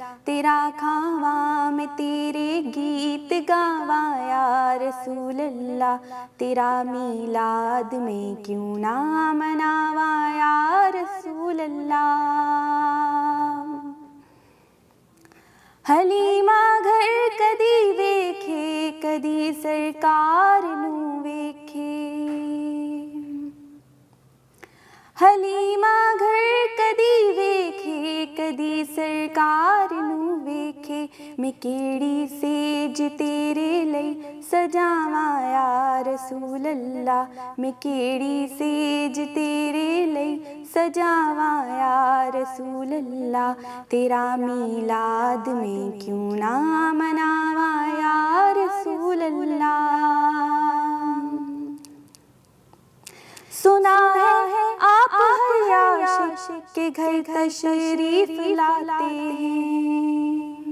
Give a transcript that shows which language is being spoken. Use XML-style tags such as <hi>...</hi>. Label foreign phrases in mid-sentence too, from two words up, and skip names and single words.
<pa>تیرا کھاواں میں تیرے گیت گاواں</pa> <ar>یا رسول اللہ.</ar> <pa>تیرا میلاد میں کیوں نہ مناواں</pa> <ar>یا رسول اللہ.</ar> <pa>حلیمہ گھر کدی ویکھے کدی سرکار نوں ویکھے. حلیمہ گھر کدی ویکھے کدی سرکار نوں ویکھے. میں کیڑی سیج تیرے لئی سجاواں</pa> <ar>یا رسول اللہ.</ar> <pa>میں کیڑی سیج تیرے لئی سجاواں</pa> <ar>یا رسول اللہ.</ar> <pa>تیرا میلاد میں کیوں نہ مناواں</pa> <ar>یا رسول اللہ.</ar> <ur>سنا ہے آپ ہر عاشق کے گھر تشریف لاتے ہیں.</ur>